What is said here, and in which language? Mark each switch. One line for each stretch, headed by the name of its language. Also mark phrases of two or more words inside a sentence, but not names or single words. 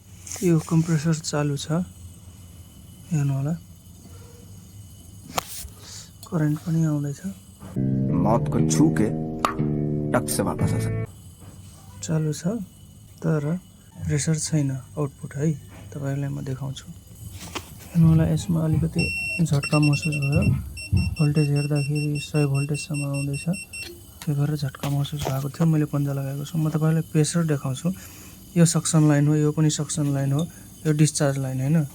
Nepali: यो कम्प्रेसर चालू छ हेर्नु होला करेन्ट पनि आउँदैछ
Hindi: मौत को छू के टक से वापस आ सकते
Nepali: चालू छ तर प्रेसर छैन आउटपुट है तपाईहरुलाई म देखाउँछु हेर्नु होला यसमा अलिकति झट्का महसुस भयो भोल्टेज हेर्दाखेरि 100 भोल्टेजसम्म आउँदैछ त्यही भएर झट्का महसुस भएको थियो मैले पन्जा लगाएको छु म तपाईहरुलाई प्रेसर देखाउँछु यो
English: suction line
Nepali: हो यो पनि
English: suction line
Nepali: हो यो
English: discharge line
Nepali: हैन